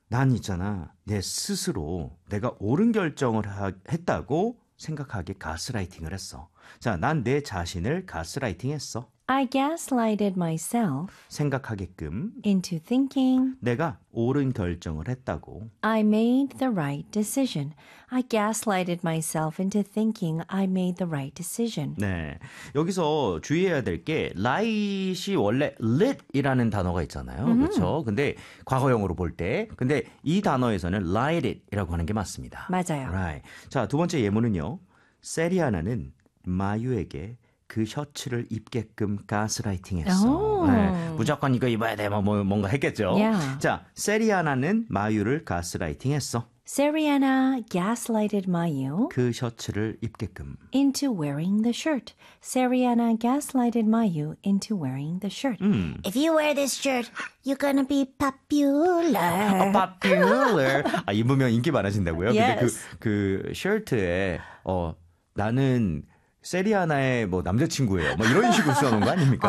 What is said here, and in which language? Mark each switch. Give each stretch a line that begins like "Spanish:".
Korean: 난 있잖아, 내 스스로 내가 옳은 결정을 했다고 생각하게 가스라이팅을 했어. 자, 난내 자신을 가스라이팅 했어.
English: I gaslighted myself
Korean: 생각하게끔
English: into thinking
Korean: 내가 옳은 결정을 했다고.
English: I made the right decision. I gaslighted myself into thinking I made the right decision.
Korean: 네. 여기서 주의해야 될 게, light이 원래 lit이라는 단어가 있잖아요. 그렇죠? 근데 과거형으로 볼 때, 근데 이 단어에서는 lighted이라고 하는 게 맞습니다. 맞아요. Right. 자, 두 번째 예문은요. 세리아나는 마유에게 그 셔츠를 입게끔 가스라이팅 했어. 네. 무조건 이거 입어야 돼. 뭔가 했겠죠?
English: Yeah.
Korean: 자, 세리아나는 마유를 가스라이팅 했어.
English: Seriana gaslighted Mayu
Korean: 그 셔츠를 입게끔.
English: into wearing the shirt. Seriana gaslighted Mayu into wearing the shirt. If you wear this shirt, you're gonna be popular. popular.
Korean: 아, 입으면 인기 많아진다고요? 근데
English: Yes.
Korean: 그 셔츠에, 나는 세리아나의 뭐 남자친구예요. 뭐 이런 식으로 써놓은 거 아닙니까?